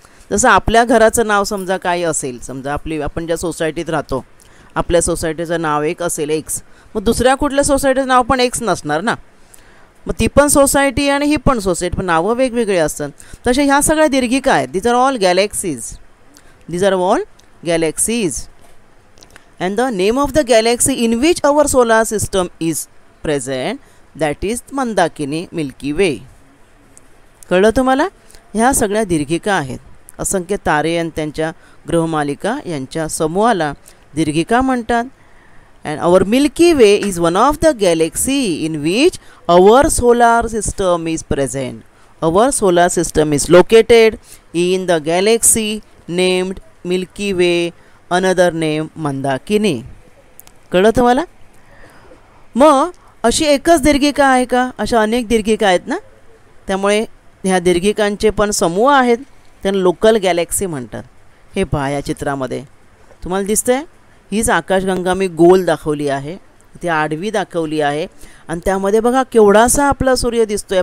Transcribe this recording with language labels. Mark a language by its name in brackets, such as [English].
[Marathi] जसं आपल्या घराचं नाव समजा काय असेल, समजा आपण ज्या सोसायटीत राहतो, आपल्या सोसायटीचं नाव एक असेल एक्स, मग दुसऱ्या कुठल्या सोसायटीचं नाव पण एक्स नसणार ना. मग ती पण सोसायटी आणि ही पण सोसायटी, पण नावं वेगवेगळे असतात. तसे ह्या सगळ्या दीर्घिका आहेत. [English] These are all galaxies. These are all galaxies. And the name of the galaxy in which our solar system is present, that is Mandakini, Milky Way. [Marathi] कळलं तुम्हाला? ह्या सगळ्या दीर्घिका आहेत. असंख्य तारे आणि त्यांच्या ग्रहमालिका यांच्या समूहाला दीर्घिका म्हणतात. [English] And our Milky Way is one of the galaxy in which our solar system is present. Our solar system is located in the galaxy named Milky Way, another name Mandakini. [Marathi] कळलं तुम्हाला? मग अशी एकच दीर्घिका आहे का? अशा अनेक दीर्घिका आहेत ना. त्यामुळे ह्या दीर्घिकांचे पण समूह आहेत, त्यांना लोकल गॅलेक्सी म्हणतात. हे पहा या चित्रामध्ये तुम्हाला दिसतंय, हीच आकाशगंगा मी गोल दाखवली आहे, ती आडवी दाखवली आहे, आणि त्यामध्ये बघा केवढासा आपला सूर्य दिसतोय.